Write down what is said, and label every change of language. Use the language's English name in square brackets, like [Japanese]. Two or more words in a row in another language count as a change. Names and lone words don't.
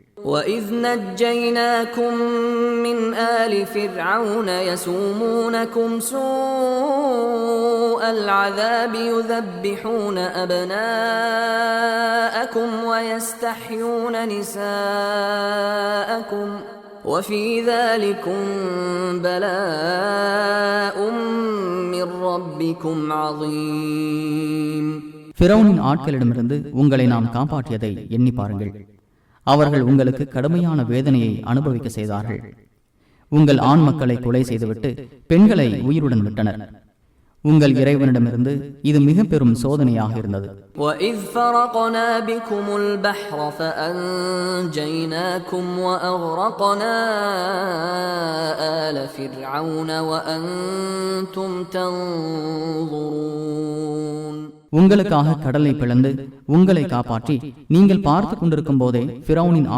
[Arabic] وَإِذْ نَجَّيْنَاكُمْ مِنْ آلِ فِرْعَوْنَ يَسُومُونَكُمْ سُوءَ الْعَذَابِ يُذَبِّحُونَ أَبْنَاءَكُمْ وَيَسْتَحْيُونَ نِسَاءَكُمْ وَفِي ذَلِكُمْ بَلَاءٌ مِّن رَّبِّكُمْ عَظِيمٌ. [Tamil] ஃபிரௌனின் ஆட்களிடமிருந்து உங்களை நாம் காப்பாற்றியதை எண்ணி பாருங்கள். அவர்கள் உங்களுக்கு கடுமையான வேதனையை அனுபவிக்க செய்தார்கள். உங்கள் ஆண் மக்களை கொலை செய்துவிட்டு பெண்களை உயிருடன் விட்டனர். உங்கள் இறைவனிடமிருந்து இது மிக பெரும் சோதனையாக இருந்தது. [Arabic] وَإِذْ فَرَقْنَا بِكُمُ الْبَحْرَ فَأَنْجَيْنَاكُمْ وَأَغْرَقْنَا آلَ فِرْعَوْنَ وَأَنْتُمْ تَنْظُرُونَ. [Tamil] உங்களுக்காக கடலை பிளந்து உங்களை காப்பாற்றி நீங்கள் பார்த்து கொண்டிருக்கும் போதே ஃபிரௌனின்